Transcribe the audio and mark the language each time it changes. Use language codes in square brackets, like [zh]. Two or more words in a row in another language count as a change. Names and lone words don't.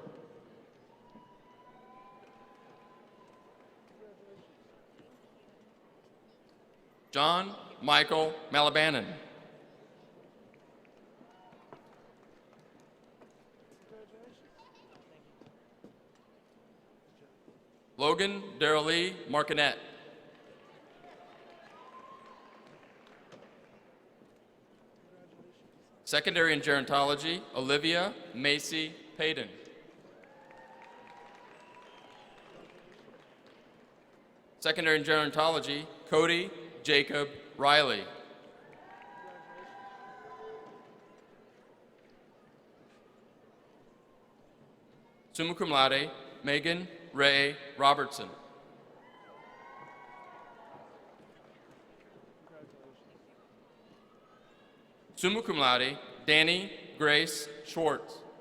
[en] John Michael Malabanan. Logan Darrell Lee Martinet. Secondary in Gerontology, Olivia Macy Payton. Secondary in Gerontology, Cody Jacob Riley. [la] Summa cum laude, [en] Megan Ray Robertson. [la] Summa cum laude, [en] Danny Grace Schwartz.